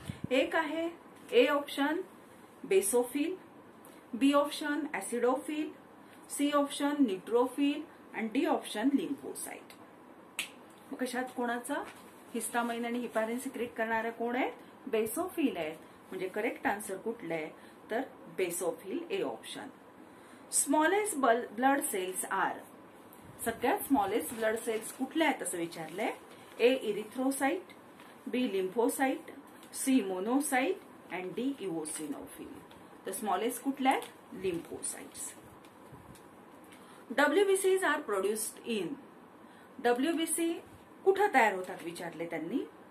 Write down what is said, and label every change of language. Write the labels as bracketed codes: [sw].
[mr] एक आहे A option basophil, B option ऍसिडोफिल, C option neutrophil आणि डी ऑप्शन लिम्फोसाइट. मग कशात कोणाचं? हिस्टामाइन आणि हिपॅरिन सिक्रिट करणारे कोण आहेत? बेसोफिल आहेत. म्हणजे करेक्ट आन्सर कुठलं आहे? तर basophil, A option. [en] Smallest blood cells are. [mr] सगळ्यात स्मॉलेस्ट ब्लड सेल्स कुठल्या आहेत असं विचारलंय? [en] A erythrocyte, B lymphocyte, C monocyte and D eosinophil. [mr] तर स्मॉलेस्ट कुठल्या आहेत? Lymphocytes. [en] WBCs are produced in. [mr] WBC कुठं तयार होतात विचारले त्यांनी.